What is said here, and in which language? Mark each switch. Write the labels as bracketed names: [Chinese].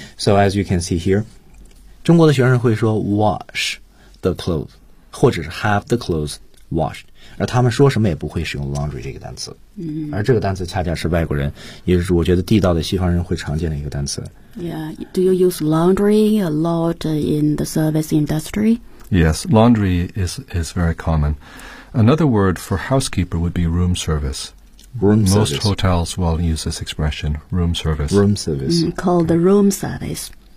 [English] So as you can see here, [Chinese] 中国的学生会说 [English] wash the clothes, [Chinese] 或者是 [English] have the clothes washed， [Chinese] 而他们说什么也不会使用 laundry 这个单词。嗯，而这个单词恰恰是外国人，也是我觉得地道的西方人会常见的一个单词。 [English] Yeah, do you use laundry a lot in the service industry? Yes, laundry is very common. Another word for housekeeper would be room service. Room service. Most hotels will use this expression, room service. Room service. Called the room service.